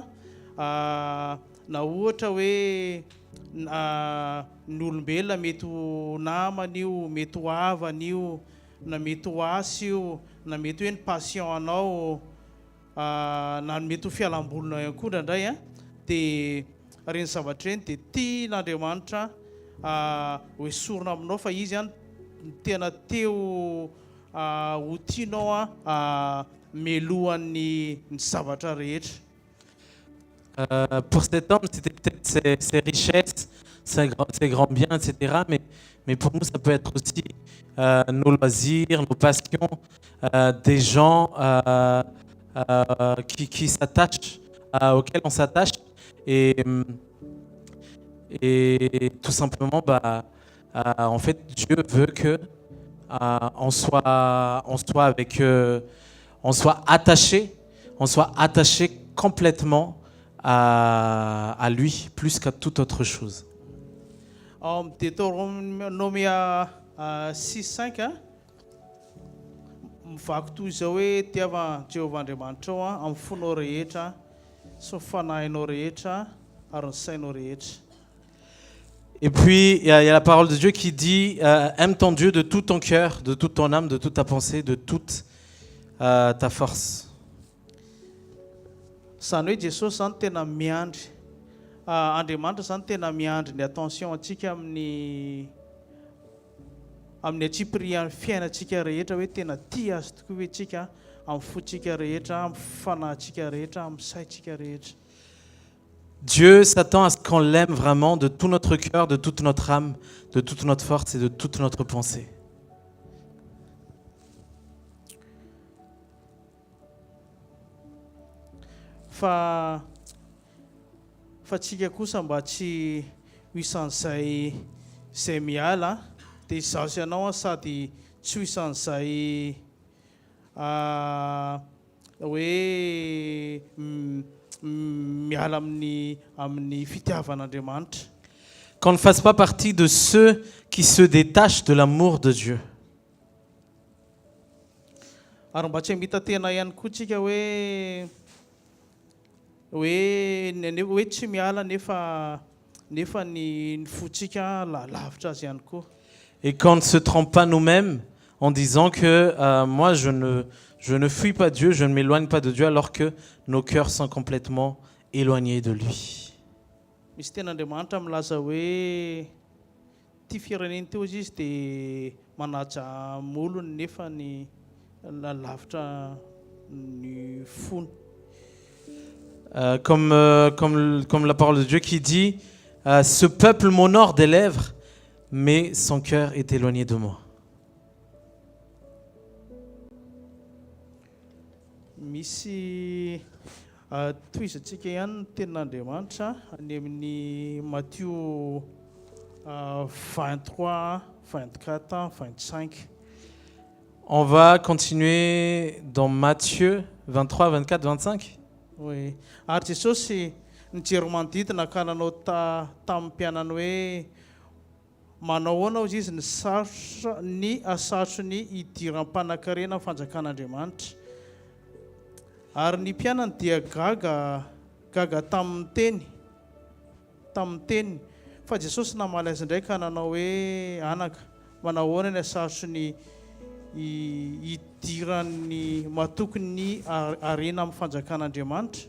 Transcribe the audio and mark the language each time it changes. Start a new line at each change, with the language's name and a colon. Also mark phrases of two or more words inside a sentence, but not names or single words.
Malagasy: na ohatra hoe ny olombelona mety ho namana io, mety ho havana io, na mety ho asy io, na mety hoe ny passion anao na mety ho fialambolona ihany koa ndraindray dia reny zavatra reny dia tian'Andriamanitra hoe sorona aminao fa izy tena teo ho tianao melohan'ny zavatra rehetra.
French: Pour cet homme, c'était peut-être ses richesses, ses grands biens, etc. Mais pour nous, ça peut être aussi nos loisirs, nos passions, des gens qui s'attachent, auxquels on s'attache. Et tout simplement, en fait, Dieu veut que on soit attaché complètement à lui, plus qu'à toute autre chose.
Malagasy: Deutéronome 6:5 mivaky toy izao hoe tiava Jehovah Andriamanitra ao amin'ny fonao rehetra sy ny fanahinao rehetra ary ny sainao rehetra.
French: Et puis, il y a la parole de Dieu qui dit aime ton Dieu de tout ton cœur, de toute ton âme, de toute ta pensée, de toute ta force.
Malagasy: Zany hoe Jesosy zany tena miandry Andriamanitra zany tena miandry ny attention antsika amin'ny atsipirian'ny fiainantsika rehetra hoe tena tia azy tokoa hoe tsika amin'ny fotsika rehetra, amin'ny fanahintsika rehetra, amin'ny saintsika rehetra.
French: Dieu s'attend à ce qu'on l'aime vraiment de tout notre cœur, de toute notre âme, de toute notre force et de toute notre pensée.
Malagasy: Fa tsika kosa mba tsy hoisan'izay zay miala dia izaho sy ianao sady tsy hoisan'izay hoe miala amin'ny fitiavan'Andriamanitra.
French: Qu'on ne fasse pas partie de ceux qui se détachent de l'amour de Dieu.
Malagasy: Ary mba tsy hamita tena ihany koa tsika hoe tsy miala nefa ny fotsika lavitra azy ihany koa.
French: Et qu'on ne se trompe pas nous-mêmes en disant que moi je ne fuis pas Dieu, je ne m'éloigne pas de Dieu alors que nos cœurs sont complètement éloignés de lui.
Malagasy: Misy ten'Andriamanitra milaza hoe tia fireneny teo izy dia manaja molony nefa ny lavitra ny fony.
French: Comme la parole de Dieu qui dit ce peuple m'honore des lèvres, mais son cœur est éloigné de moi.
Malagasy: Misy toizantsika ihany tenin'Andriamanitra any amin'ny Matthieu 23, 24, 25.
French: On va continuer dans Matthieu 23, 24, 25. Oui.
Malagasy: Ary Jesosy nijery manodidina ka nanao tamin'ny mpianany hoe manao ahoana hozy izy ny asatro ny idiram-panan-karena amin'ny fanjakan'Andriamanitra. Ary ny mpianany dia gaga tamin'ny teny fa Jesosy namaly azy indray ka nanao hoe anaka manao ahoana ny asatro ny idiran'ny matoky ny arena amin'ny fanjakan'Andriamanitra.